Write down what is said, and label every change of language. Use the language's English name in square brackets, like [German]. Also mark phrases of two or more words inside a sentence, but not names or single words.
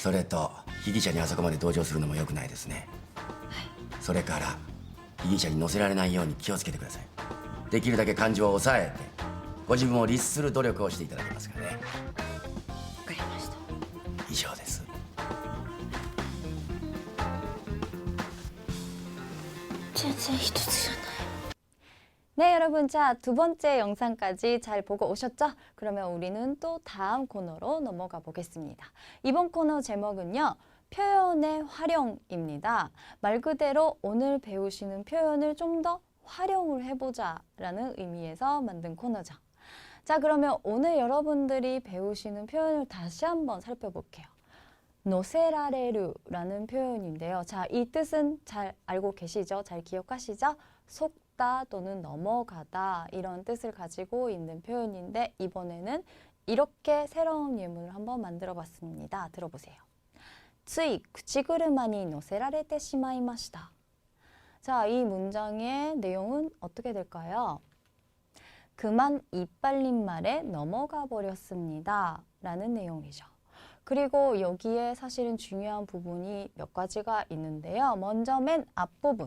[Japanese] それと被疑者にあそこまで同情するのも良くないですね。それから被疑者に乗せられないように気をつけてください。できるだけ感情を抑えてご自分を律する努力をしていただけますかね。わかりました。以上です。全然一つじゃない。 [Korean] 네, 여러분. 자, 두 번째 영상까지 잘 보고 오셨죠? 그러면 우리는 또 다음 코너로 넘어가 보겠습니다. 이번 코너 제목은요. 표현의 활용입니다. 말 그대로 오늘 배우시는 표현을 좀 더 활용을 해보자 라는 의미에서 만든 코너죠. 자, 그러면 오늘 여러분들이 배우시는 표현을 다시 한번 살펴볼게요. 노세라레루라는 표현인데요. 자, 이 뜻은 잘 알고 계시죠? 잘 기억하시죠? 속다 또는 넘어가다 이런 뜻을 가지고 있는 표현인데 이번에는 이렇게 새로운 예문을 한번 만들어 봤습니다. 들어보세요. [Japanese] つい口車に乗せられてしまいました. [Korean] 자, 이 문장의 내용은 어떻게 될까요? 그만 이빨린 말에 넘어가 버렸습니다. 라는 내용이죠. 그리고 여기에 사실은 중요한 부분이 몇 가지가 있는데요. 먼저 맨 앞부분.